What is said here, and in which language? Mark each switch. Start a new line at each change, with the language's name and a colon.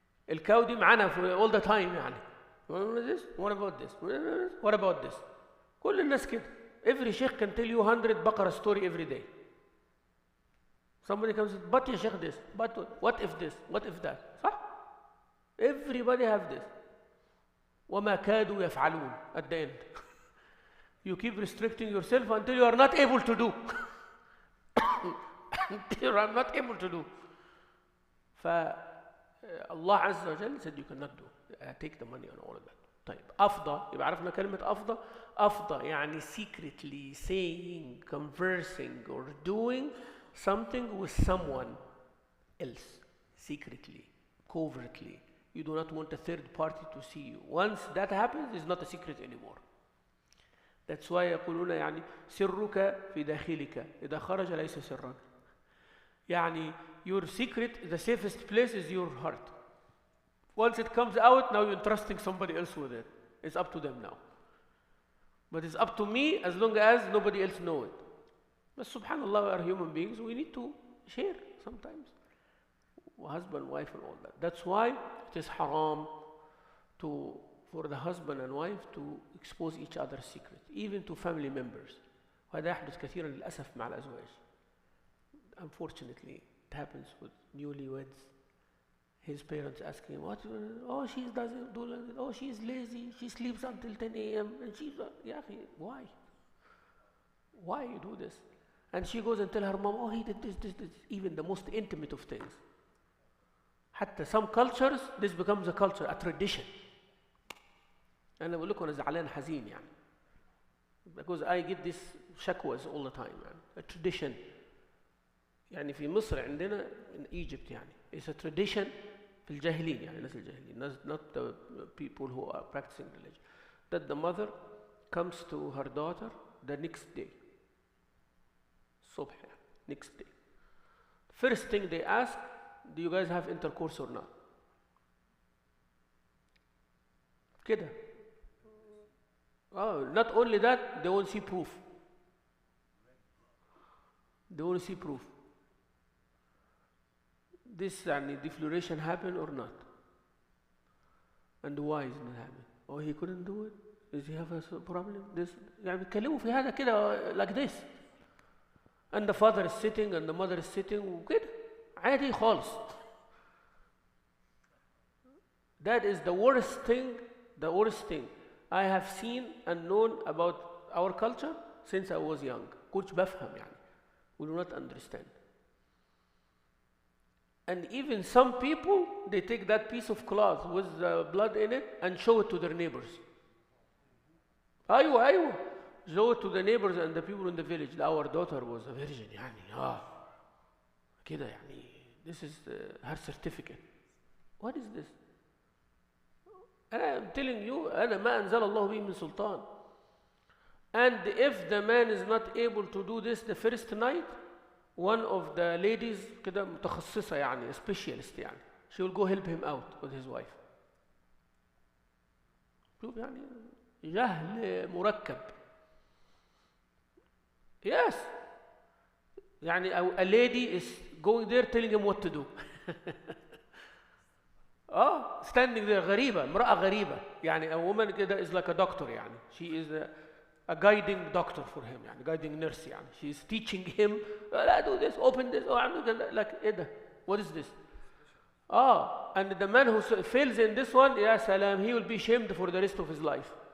Arabic: الكاو دي معانا all the time يعني.
English: What about this? What about this? كل الناس كده. Every sheikh can tell you 100 بقرة story every day. Somebody comes and says, but يا sheikh this, but what if this, what if that? صح? Everybody have this. وما كادوا يفعلون at the end. You keep restricting yourself until you are not able to do. I'm not able to do. فالله عز وجل said you cannot do. Take the money and all of that.
Arabic: طيب أفضى يبقى عرفنا كلمة أفضى.
English: أفضى يعني secretly saying, conversing or doing something with someone else, secretly, covertly. You do not want a third party to see you. Once that happens, it's not a secret anymore.
Arabic: That's why يقولون يعني سرك في داخلك إذا خرج ليس سرا.
English: يعني your secret, the safest place is your heart. Once it comes out, now you're entrusting somebody else with it. It's up to them now. But it's up to me as long as nobody else knows it. But subhanAllah, we are human beings. We need to share sometimes. Husband, wife, and all that. That's why it is haram for the husband and wife to expose each other's secrets, even to family members.
Arabic: وهذا يحدث كثيرا للأسف مع الأزواج.
English: Unfortunately, it happens with newlyweds. His parents asking him, what? Oh, she doesn't do that. Oh, she's lazy. She sleeps until 10 a.m. And she's, why? Why you do this? And she goes and tell her mom, oh, he did this, even the most intimate of things. حتى some cultures, this becomes a culture, a tradition.
Arabic: أنا بقول لكم أنا زعلان حزين يعني.
English: Because I get this shakwas all the time, man. A tradition.
Arabic: يعني في مصر عندنا in Egypt يعني. It's a tradition في الجاهلين يعني الناس الجاهلين.
English: Not the people who are practicing religion. That the mother comes to her daughter the next day.
Arabic: الصبح يعني. Next day.
English: First thing they ask, do you guys have intercourse or not?
Arabic: كده.
English: Oh, not only that, they won't see proof. They won't see proof. This defloration happened or not? And why is it happening? Oh, he couldn't do it? Does he have a problem?
Arabic: This يعني بيتكلموا في هذا كده like this.
English: And the father is sitting and the mother is sitting وكده عادي خالص. That is the worst thing I have seen and known about our culture since I was young. كنتش بفهم يعني. We do not understand. And even some people, they take that piece of cloth with the blood in it and show it to their neighbors.
Arabic: أيوة.
English: Show it to the neighbors and the people in the village. Our daughter was a virgin يعني.
Arabic: كده يعني.
English: This is her certificate. What is this?
Arabic: I'm telling you, أنا ما أنزل الله به من سلطان.
English: And if the man is not able to do this the first night, one of the ladies كده متخصصة يعني, a specialist يعني, she will go help him out with his wife.
Arabic: شوف يعني جهل مركب.
English: Yes. يعني a lady is going there telling him what to do.
Arabic: standing there غريبة, امرأة غريبة.
English: يعني a woman كده is like a doctor يعني. She is a guiding doctor for him يعني, guiding nurse يعني. She is teaching him, لا do this, open this, like إيه ده? What is this? And the man who fails in this one, يا سلام, he will be shamed for the rest of his life.